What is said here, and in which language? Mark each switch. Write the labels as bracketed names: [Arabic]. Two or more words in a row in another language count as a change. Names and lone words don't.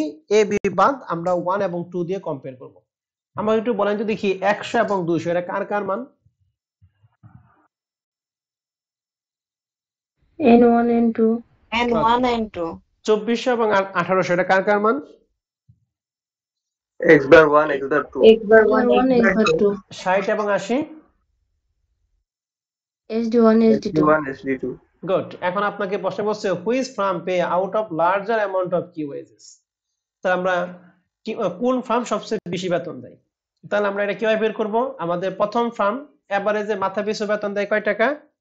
[Bangla] এ বি বাদ আমরা 1 এবং 2 দিয়ে কম্পেয়ার করব। আমরা একটু বলেন তো দেখি 100 এবং 200 এটা কার কার মান? [English] N1 N2 N1 N2 [Bangla] 2400 এবং 1800 এটা কার কার মান? [English] x bar 1 x bar 2 X bar 1 N1 X X bar bar 2 [Bangla] 60 এবং 80 [English] SD1 SD2 sd1 sd2 [Bangla] গুড। এখন আপনাকে প্রশ্ন বলছে [English] which firm pay out of larger amount of [Bangla] কি ওয়েজেস। তাহলে আমরা কোন ফার্ম সবচেয়ে বেশি বেতন দেয়? তাহলে আমরা এটা কিভাবে বের করব? আমাদের প্রথম ফার্ম এভারেজে মাথা পিছু বেতন দেয় কয় টাকা?